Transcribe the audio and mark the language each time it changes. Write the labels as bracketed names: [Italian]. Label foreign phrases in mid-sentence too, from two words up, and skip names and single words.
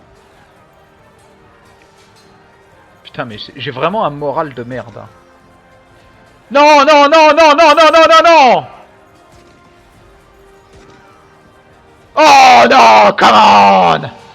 [French] Putain mais j'ai vraiment un moral de merde. Hein. Non non non non non non non non non. Oh non, [English] come on.